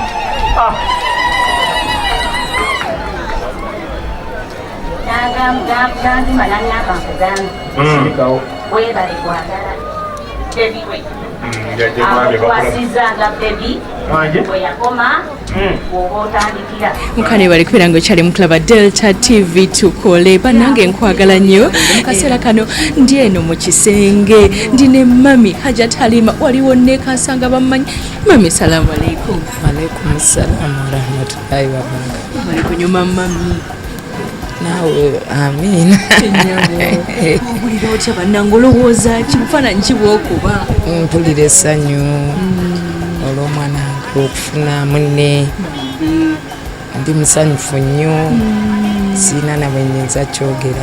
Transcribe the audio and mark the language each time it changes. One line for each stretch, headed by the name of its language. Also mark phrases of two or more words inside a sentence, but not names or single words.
Ganda: N'agamba n'anyaka nkugamba webale kwagala bebi we amukwasizanga bebi bwe yakoma bw'oba otandikira mukane bali kubera ngo kyali mukulaba Delta TV tukole banange nkwagala nnyo kaseera kano ndi eno mu kisenge ndi ne mami Hajat Halima waliwo ne kasanga bamanyi mami
Arabic: سلام عليكم. عليكم السلام ورحمة الله وبركاته.
Ganda: Bali kunyuma mami nawe amina obulira otya bannange olowooza kimufaananyi kibwokuba mpulira essanyu olw'omwana okufuna munne ndi musanyufu nnyo siina na bwe nnyinza kyogera.